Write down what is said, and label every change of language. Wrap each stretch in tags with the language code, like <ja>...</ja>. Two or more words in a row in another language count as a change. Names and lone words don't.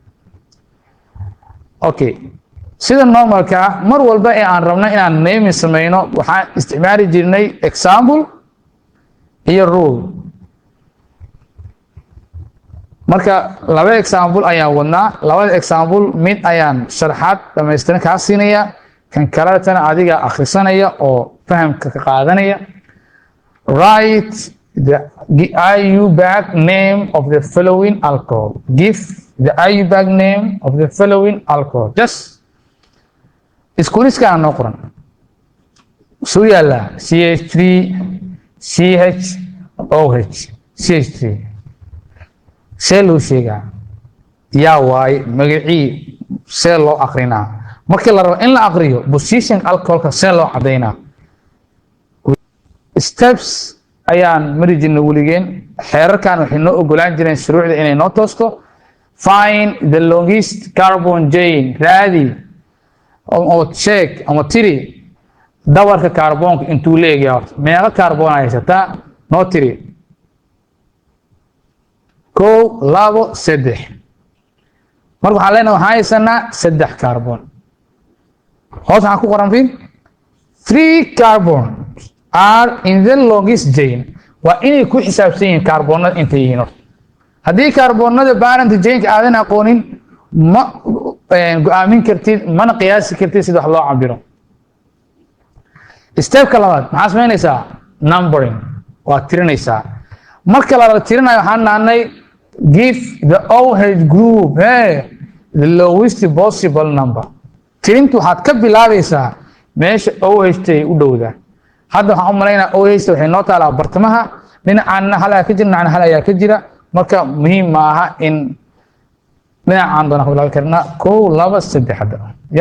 <so>okay, sida normalka ah mar walba ee aan rabno inaan naming samayno waxaan isticmaali jirnay example iyo rule. marka laba example ayaan wadnaa. labada example mid ayaan sharaxaad dhamaystiran kaa siinaya, kan kaletana adiga akhrisanaya oo fahamka ka qaadanaya.</so> <en>Write the IUPAC name of the following alcohol. Give the IUPAC name of the following alcohol.</en> <so>Just iskuuliskaan noo qoran. suu yaala CH3 CHOH CH3 see loo sheegaa yaa waaye magacii see loo akrinaa. markii la rabo in la akriyo position alcoholka see loo cadaynaa. steps ayaan mari jirnay weligeen. xeerarkan waxay noo ogolaan jireen shuruucda inay noo toosto.</so> <en>find the longest carbon chain.</en> <so>raadi oo check ama tiri dabarka kaarboonka intuu leeyahay. meeqa kaarboon haysataa noo tiri. 1 2 3. marka waxaan leenahay waxaan haysanaa 3 kaarboon. hoos waxaan ku qoran fiin</so> <en>3 carbon are in the longest chain.</en> <so>waa inay ku xisaabsan yihiin kaarboonada intay yihiin. haddii kaarboonada parent chainka aadan aqoonin ma go'aamin kartid mana qiyaasi kartid sida wax loo cabiro. stepka labaad maxaa samaynaysaa?</so> <en>numbering.</en> <so>waa tirinaysaa. marka la tirinayo waxaan nahnay</so> <en>give the OH group the lowest possible number.</en> <so>tirintu waxaad ka bilaabaysaa meesha OH tay u dhowda. hadda waxaan u malaynaa OH waxay noo taalaa bartamaha, dhinacaanna hal ayaa ka jira, dhinacana hal ayaa ka jira. marka muhiim ma aha in dhinacaan doona ka bilaabi karnaa 1 2 3 hadda ya.</so>